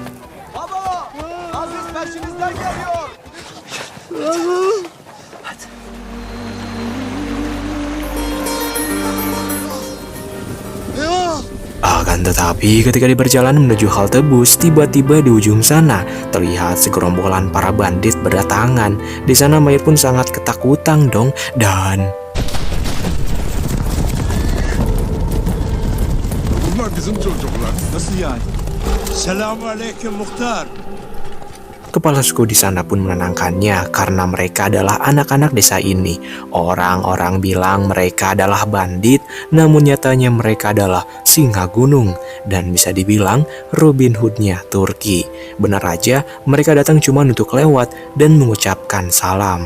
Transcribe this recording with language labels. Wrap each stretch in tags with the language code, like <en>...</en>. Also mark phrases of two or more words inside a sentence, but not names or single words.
<id>Akan tetapi ketika di perjalanan menuju halte bus, tiba-tiba di ujung sana terlihat segerombolan para bandit berdatangan. Di sana Mahir pun sangat ketakutan dong dan</id> <tr>Bunlar bizim çocuklar. Nasıl yani? Selamünaleyküm muhtar.</tr> <id>Kepala suku di sana pun menenangkannya karena mereka adalah anak-anak desa ini. Orang-orang bilang mereka adalah bandit, namun nyatanya mereka adalah singa gunung dan bisa dibilang Robin Hood-nya Turki. Benar aja, mereka datang cuma untuk lewat dan mengucapkan salam.</id>